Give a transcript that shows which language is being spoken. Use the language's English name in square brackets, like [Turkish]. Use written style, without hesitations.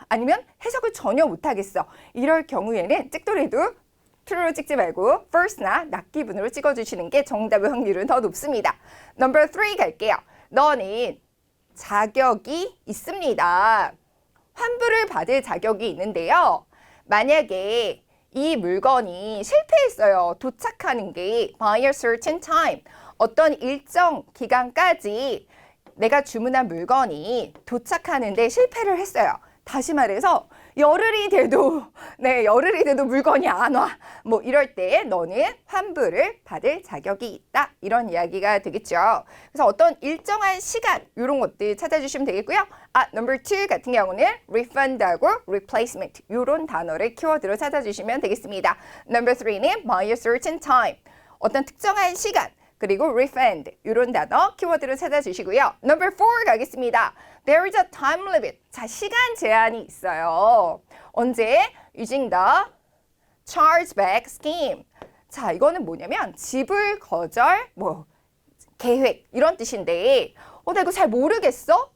[Korean] 아니면 해석을 전혀 못하겠어. 이럴 경우에는 찍더라도 true로 찍지 말고 first나 not given으로 찍어주시는 게 정답의 확률은 더 높습니다. Number 3 갈게요. 너는 자격이 있습니다. 환불을 받을 자격이 있는데요. 만약에 이 물건이 실패했어요. 도착하는 게 [English] by a certain time. [Korean] 어떤 일정 기간까지 내가 주문한 물건이 도착하는데 실패를 했어요. 다시 말해서 열흘이 돼도 물건이 안 와. 뭐 이럴 때 너는 환불을 받을 자격이 있다. 이런 이야기가 되겠죠. 그래서 어떤 일정한 시간 이런 것들 찾아주시면 되겠고요. Number 2 같은 경우는 refund하고 replacement 이런 단어를 키워드로 찾아주시면 되겠습니다. [English] Number 3는 by a certain time. [Korean] 어떤 특정한 시간. 그리고 refund 이런 단어 키워드로 찾아주시고요. Number 4 가겠습니다. [English] There is a time limit. [Korean] 자, 시간 제한이 있어요. 언제? [English] Using the chargeback scheme. [Korean] 자, 이거는 뭐냐면 지불 거절 계획 이런 뜻인데 나 이거 잘 모르겠어?